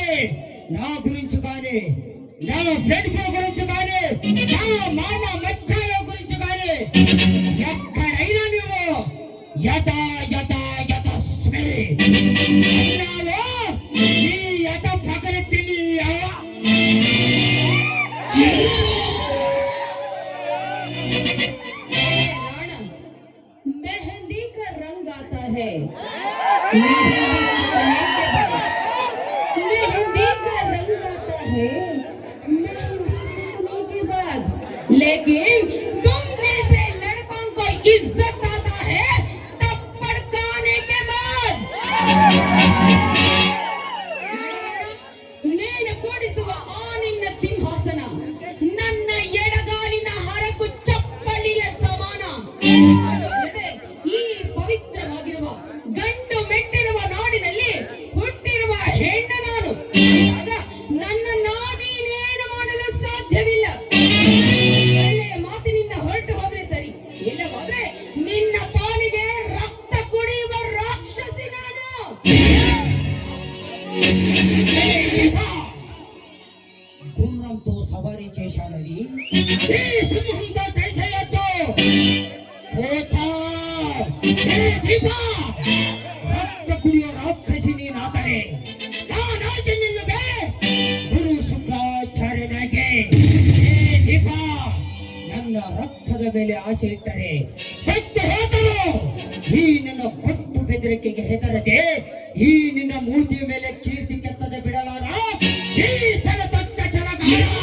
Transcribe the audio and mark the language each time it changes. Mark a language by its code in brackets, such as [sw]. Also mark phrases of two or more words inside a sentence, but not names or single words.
[te] నా గురించి కానీ, నా ఫ్రెండ్స్ గురించి కానీ, నా మామ మచ్చాల గురించి కానీ ఎక్కడైనా నువ్వు యథా యథా యథస్మి అన్నావో నీ యథ పగలెత్తి నీ [hi] राणा, मेहंदी का रंग आता है मेहंदी सीखने के बाद। मेहंदी का रंग आता है मेहंदी सीखने के बाद। लेकिन तुम जैसे लड़कों को इज्जत आता है थप्पड़ खाने के बाद। [kn] నేను ಕೂಡಿಸುವ ಆ ನಿನ್ನ ಸಿಂಹಾಸನ ನನ್ನ ಎಡಗಾಲಿನ ಹರಕು ಚಪ್ಪಲಿಯ ಸಮಾನ. ಅದಲ್ಲದೆ ಈ ಪವಿತ್ರವಾಗಿರುವ ಗಂಡು ಮೆಟ್ಟಿರುವ ನಾಡಿನಲ್ಲಿ ಹುಟ್ಟಿರುವ ಹೆಣ್ಣು ನಾನು. ಆಗ ನನ್ನನ್ನು ನೀನೇನು ಮಾಡಲು ಸಾಧ್ಯವಿಲ್ಲ. ಒಳ್ಳೆಯ ಮಾತಿನಿಂದ ಹೊರಟು ಹೋದ್ರೆ ಸರಿ, ಇಲ್ಲವಾದ್ರೆ ನಿನ್ನ ಪಾಲಿಗೆ ರಕ್ತ ಕುಡಿಯುವ ರಾಕ್ಷಸಿ ನಾನು. [te] గుర్రంతో సవారీ చేశాడని ఈ సింహంతో దయచేయొద్దు. [kn] పోతా. దీప, ರಕ್ತ ಕುಡಿಯೋ ರಾಕ್ಷಸಿ ನೀನಾದರೆ ನಾನಾಗಿ ನಿಲ್ಲುವೆ ಗುರು ಶುಕ್ರಾಚಾರ್ಯನಾಗೆ. ದೀಪ, ನನ್ನ ರಕ್ತದ ಮೇಲೆ ಆಸೆ ಇಟ್ಟರೆ ಸತ್ತು ಹೋದರು ಈ ನನ್ನ ಕೊಟ್ಟು ಬೆದರಿಕೆಗೆ ಹೆದರದೆ ಈ ನಿನ್ನ ಮೂರ್ತಿಯ ಮೇಲೆ ಕೀರ್ತಿ ಕೆತ್ತದೆ ಬಿಡಲಾರ ಈ ಚಲತಕ್ಕ ಚಲಗಾರ.